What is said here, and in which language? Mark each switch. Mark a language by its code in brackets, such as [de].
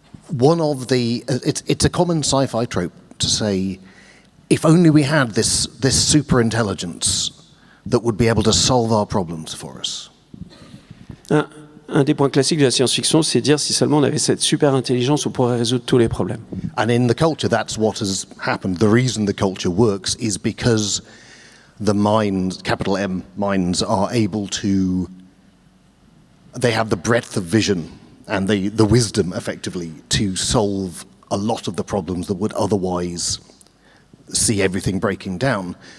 [en] One of it's a common sci-fi trope to say, if only we had this super intelligence that would be able to solve our problems for us. [fr] Un des points classiques de la science-fiction, c'est dire si seulement on avait cette super intelligence, on pourrait résoudre tous les problèmes. [en] And in the culture, that's what has happened. The reason the culture works is because the minds, capital M minds, are able to, they have the breadth of vision and the wisdom, effectively, to solve a lot of the problems that would otherwise see everything breaking down.